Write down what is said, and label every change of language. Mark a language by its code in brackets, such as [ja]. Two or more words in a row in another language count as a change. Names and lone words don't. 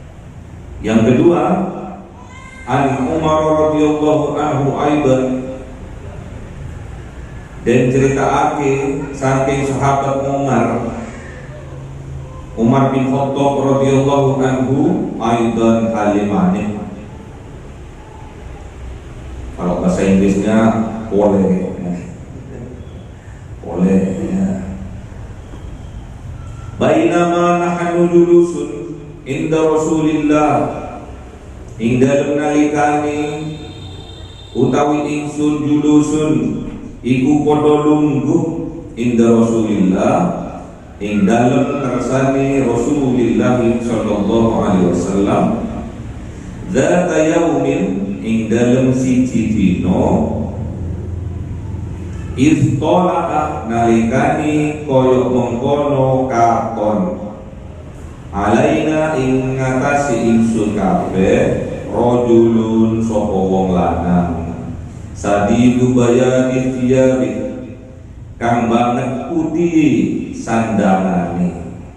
[id] Yang kedua, [ar] an Umar radhiyallahu anhu aidan, [id] dan [jv] ceritaake saking [id] sahabat Umar bin Khattab [ar] radhiyallahu anhu aidan [id] halimane. Kalau bahasa Inggrisnya boleh ya. [ar] Bainama nahnu julusun inda Rasulillah, [jv] ing dalem nalikane utawi ingsun julusun iku padha lungguh [ar] inda Rasulillah, [jv] ing dalem kersane Rasulullah [ar] sallallahu alaihi wasallam, zata yaumin [jv] ing dalem siji dina, istola'a nalikani koyok mengkono katon, alaina ing ngatasi ingsun kabeh rajulun sapa wong lanang, [ar] sadidu bayadi thiyabi, [jv] kang banget putih sandangane,